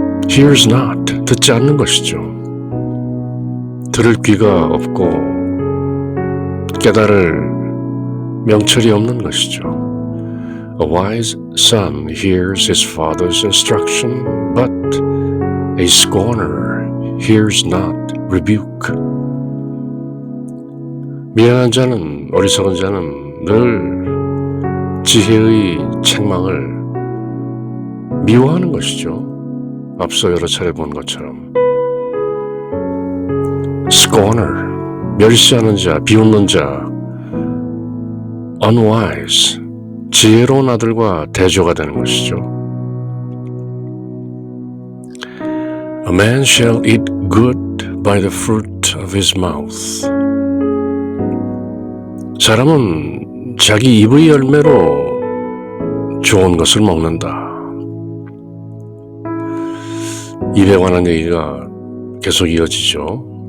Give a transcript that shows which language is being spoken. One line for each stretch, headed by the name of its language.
English: Hears not,
Korean: 듣지 않는 것이죠. 들을 귀가 없고 깨달을 명철이 없는 것이죠.
English: A wise son hears his father's instruction, but a scorner hears not rebuke.
Korean: 미련한 자는, 어리석은 자는 늘 지혜의 책망을 미워하는 것이죠. 앞서 여러 차례 본 것처럼. Scorner, 멸시하는 자, 비웃는 자. Unwise, 지혜로운 아들과 대조가 되는 것이죠.
English: A man shall eat good by the fruit of his mouth.
Korean: 사람은 자기 입의 열매로 좋은 것을 먹는다. 입에 관한 얘기가 계속 이어지죠.